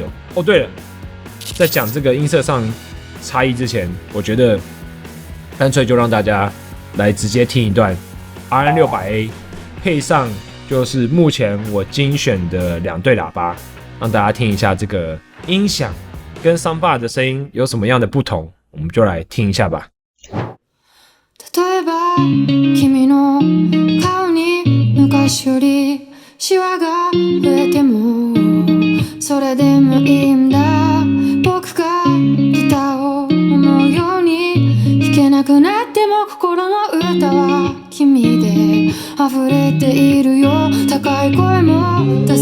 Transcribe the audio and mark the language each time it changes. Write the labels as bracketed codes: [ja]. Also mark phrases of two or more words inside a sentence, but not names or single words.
[zh] 哦，对了，在讲这个音色上差异之前，我觉得干脆就让大家来直接听一段 RN600A 配上就是目前我精选的2对喇叭，让大家听一下这个音响跟 Soundbar 的声音有什么样的不同，我们就来听一下吧。 [ja] 例えば君の顔に昔よりシワが増えてもそれでもいいんだ僕がギターを思うように弾けなくなっても心の歌は君で溢れているよ高い声も出